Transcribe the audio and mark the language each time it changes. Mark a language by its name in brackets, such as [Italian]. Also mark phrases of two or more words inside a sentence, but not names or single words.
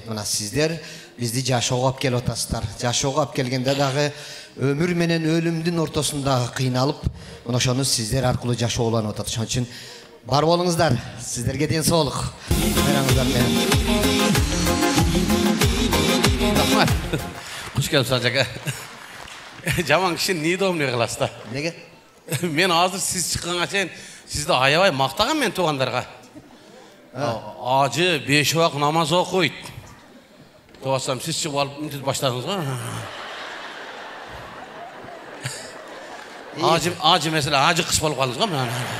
[Kyrgyz] Мына сиздер бизди жашоого алып келип атасыздар. Жашоого алып келгенде дагы өмүр менен өлүмдүн ортосунда кыйналып, мына ошону сиздер аркылуу жашоолонуп атат. Ошон үчүн бар болуңуздар. Сиздерге ден соолук. Майрамыңыздар менен. Рахмат. [Turkish] Hoş geldiniz Aka. [Kyrgyz] Жаман киши неудобный кыласыз да. Неге? Мен азыр сиз чыкканга чейин сизди аябай мактаган мен туугандарга. Ажы 5 убак намаз окуйт. Тоосам сиз чыгып алып мынтип баштадыңыз го. Ажы mesela ажы кыш болуп калдыңыз го мен.